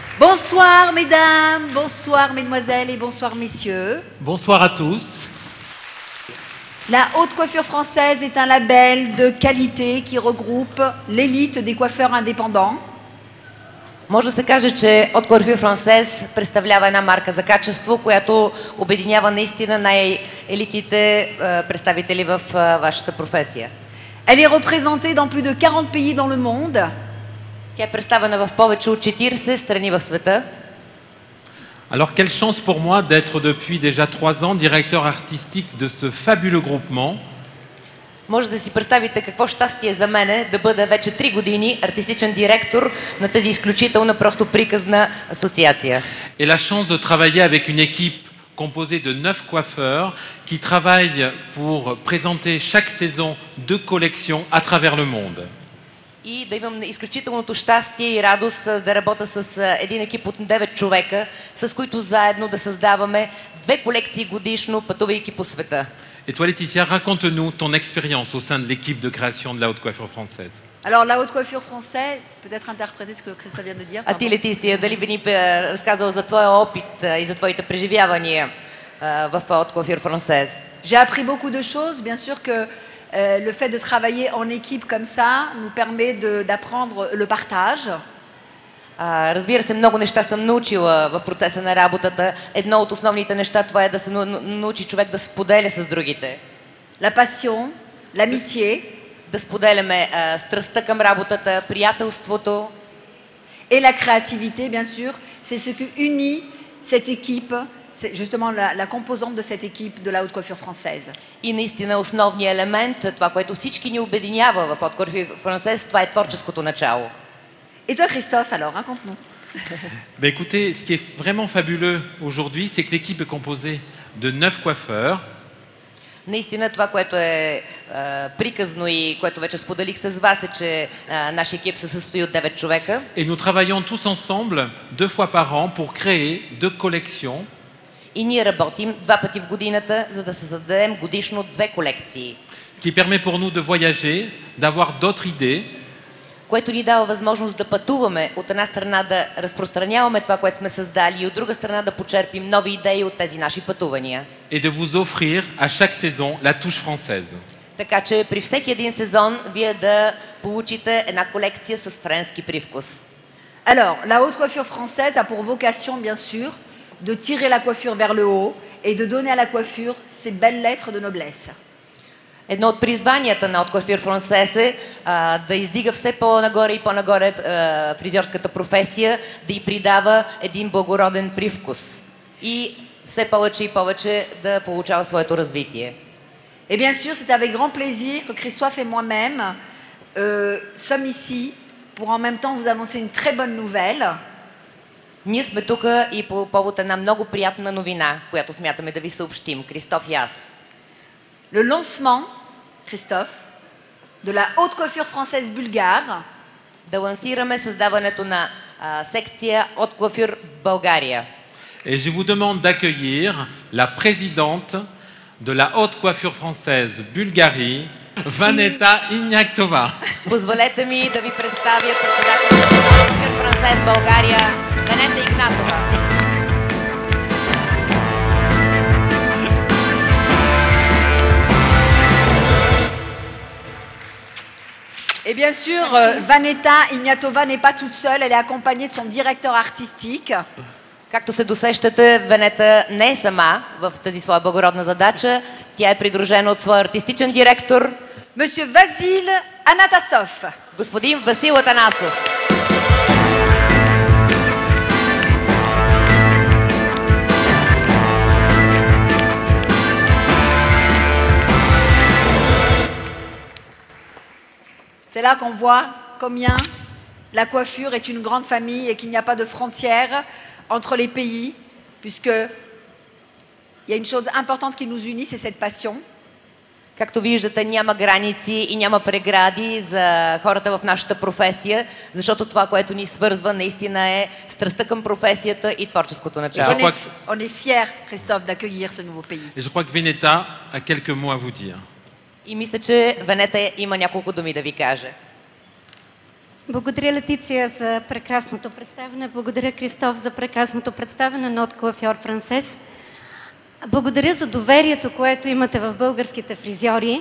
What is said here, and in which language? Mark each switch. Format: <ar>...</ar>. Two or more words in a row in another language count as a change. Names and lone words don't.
<fr>Bonsoir mesdames, bonsoir mesdemoiselles et bonsoir messieurs. Bonsoir à tous. La haute coiffure française est un label de qualité qui regroupe l'élite des coiffeurs indépendants.</fr> <bg>Може да се каже, че Haute Coiffure Française представлява една марка за качество, която обединява наистина най-елитните представители в вашата професия.</bg> <fr>Elle est représentée dans plus de 40 pays dans le monde.</fr> <bg>Тя е представена в повече от 40 страни в света.</bg> <fr>Alors, quelle chance pour moi d'être depuis déjà 3 ans directeur artistique de ce fabuleux groupement.</fr> <bg>Може да си представите какво щастие за мене да бъда вече 3 години артистичен директор на тази изключителна, просто приказна асоциация.</bg> <fr>Et la chance de travailler avec une équipe composée de 9 coiffeurs qui travaillent pour présenter chaque saison 2 collections à travers le monde.</fr> <bg>И да имам изключителното щастие и радост да работя с един екип от 9 човека, с които заедно да създаваме 2 колекции годишно, пътувайки по света.</bg> <fr>Et toi, Laetitia, raconte-nous ton expérience au sein de l'équipe de création de la haute coiffure française. Alors la haute coiffure française, peut-être interpréter ce que Christophe vient de dire.</fr> <bg>А ти, Летисия, дали би ни разказала за твоя опит и за твоите преживявания в Haute Coiffure Française?</bg> <fr>J'ai appris beaucoup de choses, bien sûr que le fait de travailler en équipe comme ça nous permet d'apprendre le partage.</fr> <bg>Разбира се, много неща съм научила в процеса на работата. Едно от основните неща това е да се научи човек да споделя с другите.</bg> <fr>La passion, l'amitié.</fr> <bg>Да споделяме страстта към работата, приятелството.</bg> <fr>Et la créativité, bien sûr, c'est ce qui unit cette équipe, c'est justement la composante de cette équipe de la haute coiffure française.</fr> <bg>И наистина основният елемент, това, което всички ни обединява в Haute Coiffure Française, това е творческото начало.</bg> <fr>Et toi, Christophe, alors, raconte-nous. Ben écoutez, ce qui est vraiment fabuleux aujourd'hui, c'est que l'équipe est composée de 9 coiffeurs.</fr> <bg>Наистина това, което е приказно и което вече споделих с вас, е, че нашия екип се състои от 9 човека.</bg> <fr>Et nous travaillons tous ensemble 2 fois par an pour créer 2 collections.</fr> <bg>И ние работим 2 пъти в годината, за да създадем годишно 2 колекции.</bg> <fr>Ce qui permet pour nous de voyager, d'avoir d'autres idées.</fr> <bg>Което ни дава възможност да пътуваме, от една страна да разпространяваме това, което сме създали, и от друга страна да почерпим нови идеи от тези наши пътувания.</bg> <fr>Et de vous offrir à chaque saison la touche française.</fr> <bg>Така че при всеки един сезон вие да получите една колекция с френски привкус.</bg> <fr>Alors, la haute coiffure française a pour vocation, bien sûr, de tirer la coiffure vers le haut et de donner à la coiffure ses belles lettres de noblesse.</fr> <bg>Едно от призванията на Haute Coiffure Française е да издига все по-нагоре и по-нагоре фризьорската професия, да й придава един благороден привкус и все повече и повече да получава своето развитие.</bg> <fr>Et bien sûr, c'est avec grand plaisir que Christophe et moi-même sommes ici pour en même temps vous annoncer une très bonne nouvelle.</fr> <bg>Ние сме тук и по повод една много приятна новина, която смятаме да ви съобщим, Кристоф и аз.</bg> <fr>Le lancement, Christophe, de la haute coiffure française bulgare.</fr> <bg>Да лансираме създаването на секция Haute Coiffure България.</bg> <fr>Et je vous demande d'accueillir la présidente de la haute coiffure française Bulgarie, Vaneta Ignaktova.</fr> <bg>Позволете ми да ви представя председателството на Haute Coiffure Française България, Ванета Игнатова.</bg> <fr>Et bien sûr, Vaneta Ignatova n'est pas toute seule, elle est accompagnée de son directeur artistique.</fr> <bg>Както се досещате, Венета не е сама в тази своя благородна задача. Тя е придружена от своя артистичен директор,</bg> <fr>Monsieur Vasil Anatasov.</fr> <bg>господин Васил Атанасов.</bg> <fr>C'est là qu'on voit combien la coiffure est une grande famille et qu'il n'y a pas de frontières entre les pays, puisqu'il y a une chose importante qui nous unit, c'est cette passion.</fr> <bg>Както виждате, няма граници и няма прегради за хората в нашата професия, защото това, което ни свързва, наистина е страстта към професията и творческото начало.</bg> <fr>On est fiers, Christophe, d'accueillir ce nouveau pays. Et je crois que Vaneta a quelques mots à vous dire.</fr> <bg>И мисля, че Венета има няколко думи да ви каже. Благодаря, Летиция, за прекрасното представяне. Благодаря, Кристоф, за прекрасното представяне на от Coiffeur Français. Благодаря за доверието, което имате в българските фризьори.</bg>